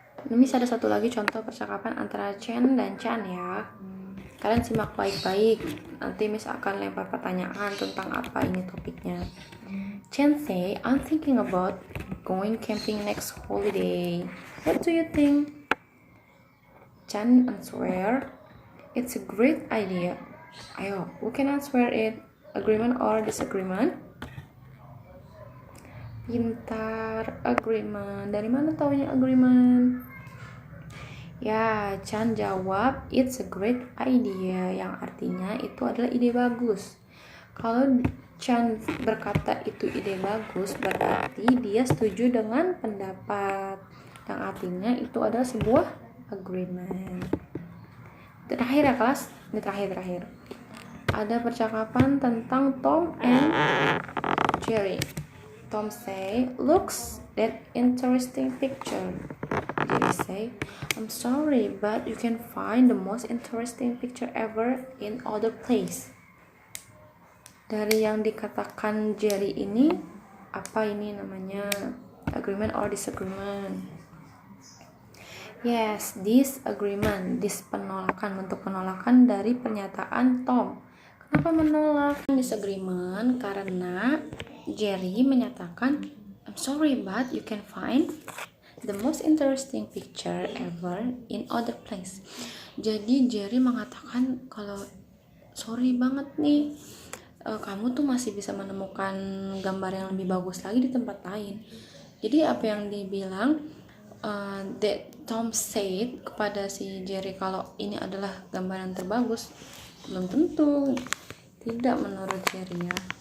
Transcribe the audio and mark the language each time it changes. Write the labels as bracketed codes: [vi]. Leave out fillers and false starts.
[id] Ini ada satu lagi contoh percakapan antara Chen dan Chan ya. Kalian simak baik-baik. Nanti Miss akan lempar pertanyaan tentang apa ini topiknya. [en] Chen say, I'm thinking about going camping next holiday. What do you think? Chan answer, it's a great idea. Ayo, who can answer it? Agreement or disagreement? [id] Pintar, agreement. Dari mana taunya agreement? Ya, Chan jawab, [en] it's a great idea, [id] yang artinya itu adalah ide bagus. Kalau Chan berkata itu ide bagus, berarti dia setuju dengan pendapat, yang artinya itu adalah sebuah agreement. Terakhir ya kelas, ini terakhir. Ada percakapan tentang Tom and Jerry. [en] Tom say, looks that interesting picture. Jerry say, I'm sorry, but you can find the most interesting picture ever in other place. [id] Dari yang dikatakan Jerry ini, apa ini namanya? [en] Agreement or disagreement? Yes, disagreement. [id] Penolakan, bentuk penolakan dari pernyataan Tom. Kenapa menolak? [en] Disagreement [id] karena Jerry menyatakan, [en] I'm sorry but you can find the most interesting picture ever in other place. [id] Jadi Jerry mengatakan kalau sorry banget nih, kamu tuh masih bisa menemukan gambar yang lebih bagus lagi di tempat lain. Jadi apa yang dibilang [en] that Tom said [id] kepada si Jerry kalau ini adalah gambar yang terbagus, belum tentu, tidak menurut Jerry ya.